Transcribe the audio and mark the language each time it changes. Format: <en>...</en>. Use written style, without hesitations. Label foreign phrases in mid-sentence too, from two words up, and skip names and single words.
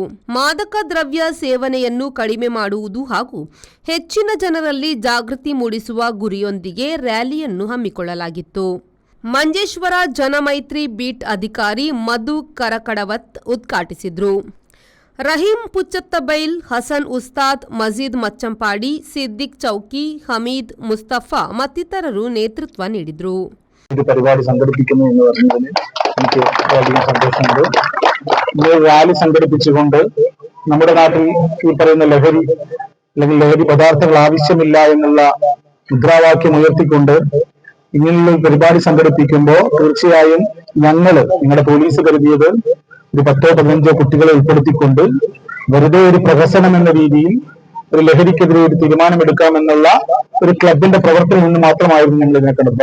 <kn>ಮಾದಕ ದ್ರವ್ಯ ಸೇವನೆಯನ್ನು ಕಡಿಮೆ ಮಾಡುವುದು ಹಾಗೂ ಹೆಚ್ಚಿನ ಜನರಲ್ಲಿ ಜಾಗೃತಿ ಮೂಡಿಸುವ ಗುರಿಯೊಂದಿಗೆ ರ್ಯಾಲಿಯನ್ನು ಹಮ್ಮಿಕೊಳ್ಳಲಾಗಿತ್ತು. ಮಂಜೇಶ್ವರ ಜನಮೈತ್ರಿ ಬೀಟ್ ಅಧಿಕಾರಿ ಮಧು ಕರಕಡವತ್ ಉದ್ಘಾಟಿಸಿದ್ರು. ರಹೀಂ ಪುಚ್ಚತ್ತಬೈಲ್, ಹಸನ್ ಉಸ್ತಾದ್, ಮಜೀದ್ ಮಚ್ಚಂಪಾಡಿ, ಸಿದ್ದಿಕ್ ಚೌಕಿ, ಹಮೀದ್, ಮುಸ್ತಫಾ ಮತ್ತಿತರರು ನೇತೃತ್ವ ನೀಡಿದರು.</kn> <ml>പരിപാടി സംഘടിപ്പിക്കുന്നു എന്ന് പറഞ്ഞതിൽ എനിക്ക് വളരെയധികം സന്തോഷമുണ്ട്. ഈ റാലി സംഘടിപ്പിച്ചുകൊണ്ട് നമ്മുടെ നാട്ടിൽ ഈ പറയുന്ന ലഹരി അല്ലെങ്കിൽ ലഹരി പദാർത്ഥങ്ങൾ ആവശ്യമില്ല എന്നുള്ള മുദ്രാവാക്യം ഉയർത്തിക്കൊണ്ട് ഇങ്ങനെയുള്ള പരിപാടി സംഘടിപ്പിക്കുമ്പോൾ തീർച്ചയായും നിങ്ങളുടെ പോലീസ് കരുതിയത് ഒരു 10-15 കുട്ടികളെ ഉൾപ്പെടുത്തിക്കൊണ്ട് വെറുതെ ഒരു പ്രഹസനം എന്ന രീതിയിൽ ഒരു ലഹരിക്കെതിരെ ഒരു തീരുമാനമെടുക്കാമെന്നുള്ള ഒരു ക്ലബിന്റെ പ്രവർത്തനം നിന്ന് മാത്രമായിരുന്നു ഞങ്ങൾ ഇതിനെ കണ്ടത്.</ml>